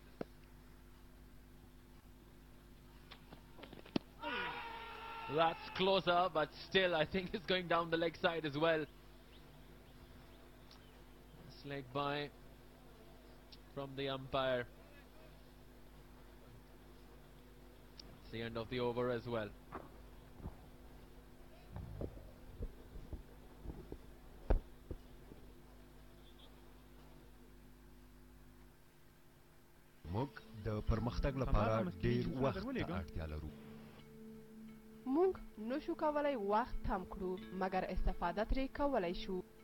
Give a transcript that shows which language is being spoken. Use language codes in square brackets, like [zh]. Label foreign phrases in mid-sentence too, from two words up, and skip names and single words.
[en] That's closer, but still I think it's going down the leg side as well. It's leg by from the umpire. It's the end of the over as well. [ps] موږ د پرمختګ لپاره ډیر وخت ته اړتیا لرو. موږ نشو کولای وخت کم کړو مګر استفاده ترې کولای شو.